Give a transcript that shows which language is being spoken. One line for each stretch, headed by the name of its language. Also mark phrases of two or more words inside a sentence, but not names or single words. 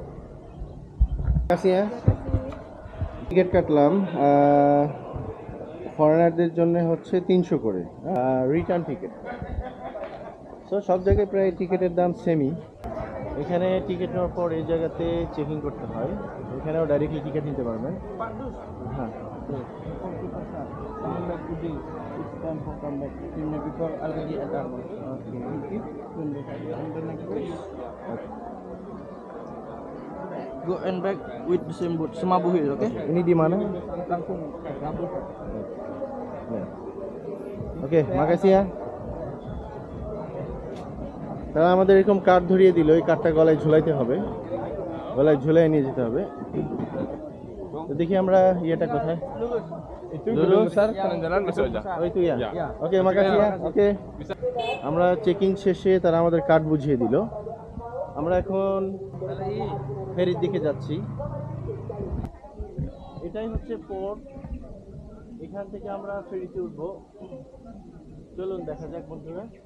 Bangla: কাসিয়া টিকিট কাটলাম, ফরেনারদের জন্য হচ্ছে 300 করে রিটার্ন টিকিট। সো সব জায়গায় প্রায় টিকিটের দাম সেমই। এখানে টিকিট নেওয়ার পর এই জায়গাতে চেকিং করতে হয়, এখানেও ডাইরেক্টলি টিকিট নিতে পারবেন। হ্যাঁ,
English: It's time for come back. Before already ada. Okay. Go and back with the same boat. Semabu Hill, okay?
Indonesian: ini di mana? Langsung kabur. ওকে, makasih ya।
Bangla: তারা আমাদের এরকম কার্ড ধরিয়ে দিল, এই কার্ডটা গলায় ঝুলাইতে হবে, গলায় ঝুলাই নিয়ে যেতে হবে। তো দেখি আমরা ইয়েটা কোথায়।
Indonesian: Itu gedung besar jalan masuk aja.
Bangla: ওই তো ইয়া। ওকে,
Indonesian: makasih ya।
Bangla: ওকে, আমরা চেকিং শেষে তারা আমাদের কার্ড বুঝিয়ে দিল। আমরা এখন ফেরির দিকে যাচ্ছি। এটাই হচ্ছে পোর্ট, এখান থেকে আমরা ফেরিতে উঠবো। চলুন দেখা যাক বন্ধুরা।